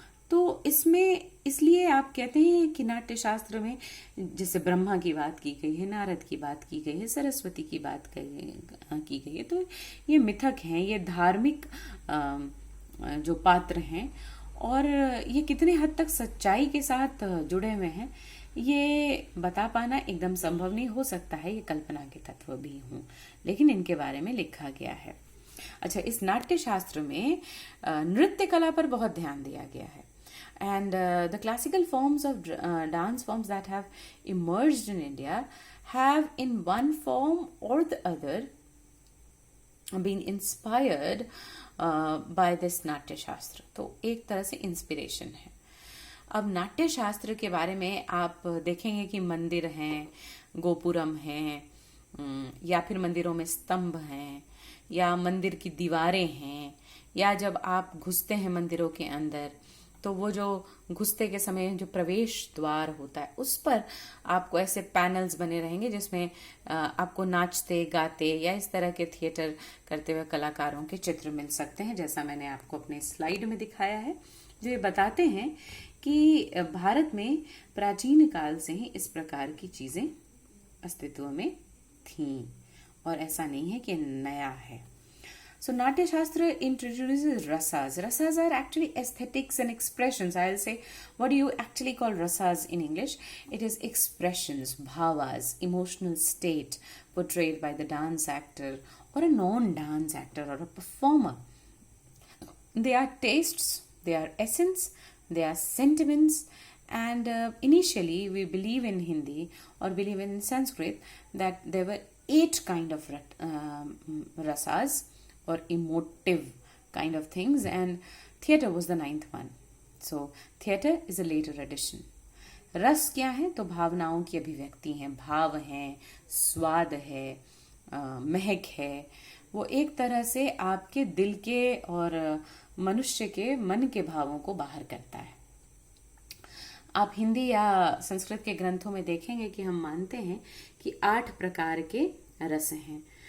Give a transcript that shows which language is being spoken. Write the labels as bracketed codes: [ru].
[hi] तो इसमें इसलिए आप कहते हैं कि नाट्य शास्त्र में जैसे ब्रह्मा की बात की गई है, नारद की बात की गई है, सरस्वती की बात की गई है, तो ये मिथक हैं, ये धार्मिक जो पात्र हैं और ये कितने हद तक सच्चाई के साथ जुड़े हुए हैं ये बता पाना एकदम संभव नहीं। हो सकता है ये कल्पना के तत्व भी हों, लेकिन इनके बारे में लिखा गया है। अच्छा, इस नाट्य शास्त्र में नृत्य कला पर बहुत ध्यान दिया गया है। [en] And the classical forms of dance forms that have emerged in India have in one form or the other been inspired by this Natya Shastra. [hi] तो एक तरह से इंस्पिरेशन है। अब नाट्य शास्त्र के बारे में आप देखेंगे कि मंदिर हैं, गोपुरम हैं, या फिर मंदिरों में स्तंभ हैं, या मंदिर की दीवारें हैं, या जब आप घुसते हैं मंदिरों के अंदर तो वो जो घुसते के समय जो प्रवेश द्वार होता है उस पर आपको ऐसे पैनल्स बने रहेंगे जिसमें आपको नाचते गाते या इस तरह के थिएटर करते हुए कलाकारों के चित्र मिल सकते हैं, जैसा मैंने आपको अपने स्लाइड में दिखाया है, जो ये बताते हैं कि भारत में प्राचीन काल से ही इस प्रकार की चीजें अस्तित्व में थीं और ऐसा नहीं है कि नया है। [en] So Natya Shastra introduces rasas. Rasas are actually aesthetics and expressions. I'll say, what do you actually call rasas in English? It is expressions, bhavas, emotional state portrayed by the dance actor or a non-dance actor or a performer. They are tastes, they are essence, they are sentiments, and initially we believe in Hindi or believe in Sanskrit that there were 8 kind of rasas or emotive kind of things, and theatre was the 9th one. So theatre is a later addition. [hi] रस क्या है? तो भावनाओं की अभिव्यक्ति है, भाव है, स्वाद है, महक है. वो एक तरह से आपके दिल के और मनुष्य के मन के भावों को बाहर करता है. आप हिंदी या संस्कृत के ग्रंथों में देखेंगे कि हम मानते हैं कि 8 प्रकार के रस हैं.